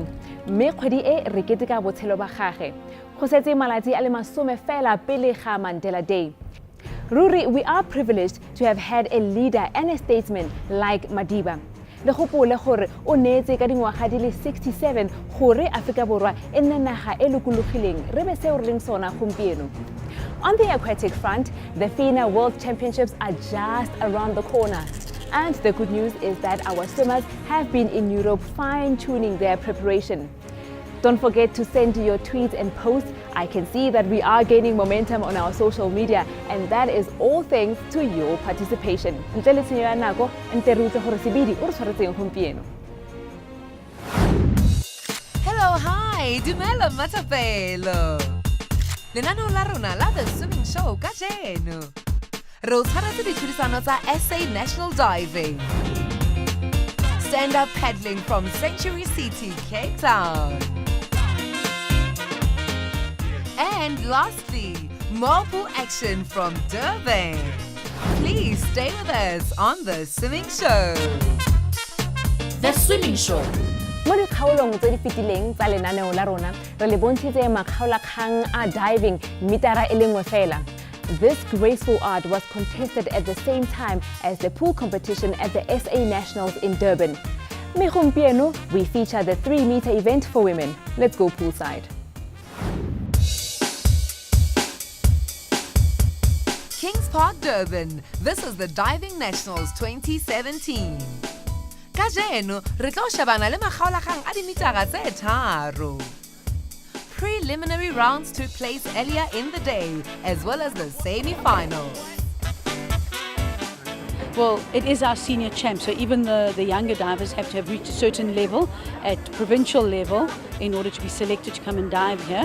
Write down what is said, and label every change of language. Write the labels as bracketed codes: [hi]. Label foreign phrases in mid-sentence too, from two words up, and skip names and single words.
[tn] Mme kgwedi e re keteka botshelo ba gagwe. Go setse malatsi a le 10 fela pele ga Mandela Day. Ruri, [en] we are privileged to have had a leader and a statesman like Madiba. [tn] Le gopole gore o neetse ka dingwaga di le 67 gore Afrika Borwa e nne naga e lokologileng re be seo re leng sona gompieno. [en] On the aquatic front, the FINA World Championships are just around the corner. And the good news is that our swimmers have been in Europe fine-tuning their preparation. Don't forget to send your tweets and posts. I can see that we are gaining momentum on our social media, and that is all thanks to your participation. [tn] Ntle le tshenyo ya nako, nte re utlwe gore sebedi o re tshwaretseng gompieno. [en] Hello, hi, [tn] dumela matapelo. Lenaneo la rona la The Swimming Show kajeno. Re o tshwaretse ditlhodisano tsa SA National Diving. [en] Stand up paddling from Sanctuary City, Cape Town. And lastly, more pool action from Durban. Please stay with us on The Swimming Show. The Swimming Show. [tn] Mo dikgaolong tse di fetileng tsa lenaneo la rona, re le bontshitse makgaolakgang a diving metara e le nngwe fela. [en] This graceful art was contested at the same time as the pool competition at the SA Nationals in Durban. [tn] Mme gompieno, [en] we feature the 3-meter event for women. Let's go poolside. Kings Park, Durban. This is the Diving Nationals 2017. [tn] Kajeno, re tlo shebana le makgaolakgang a dimetara tse tharo. [en] Preliminary rounds took place earlier in the day, as well as the semi-finals. Well, it is our senior champ, so even the younger divers have to have reached a certain level at provincial level in order to be selected to come and dive here.